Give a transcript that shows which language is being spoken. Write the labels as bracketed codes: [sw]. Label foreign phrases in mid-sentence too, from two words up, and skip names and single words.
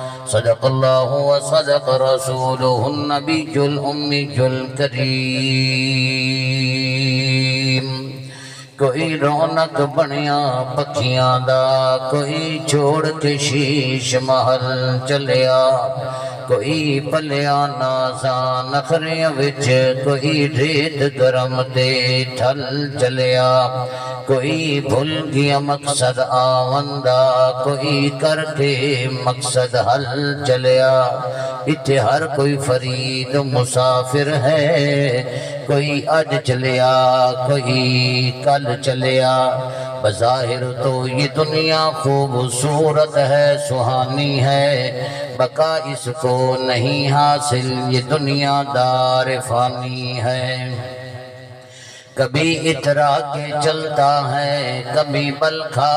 [ar] صدق اللہ وصدق رسولہ النبی الأمی الکریم [pa] کوئی رونق بنیا پکھیاں دا کوئی چھوڑ کے شیش محل چلیا کوئی پلیا نازاں نخریاں وچ کوئی ریت گرم تے ٹھل چلیا کوئی بھول گیا مقصد آوندا کوئی کر کے مقصد حل چلیا اتھے ہر کوئی فرید مسافر ہے کوئی اج چلیا کوئی کل چلیا [ur] بظاہر تو یہ دنیا خوبصورت ہے سہانی ہے بقا اس کو نہیں حاصل یہ دنیا دار فانی ہے کبھی اترا کے چلتا ہے کبھی بل کھا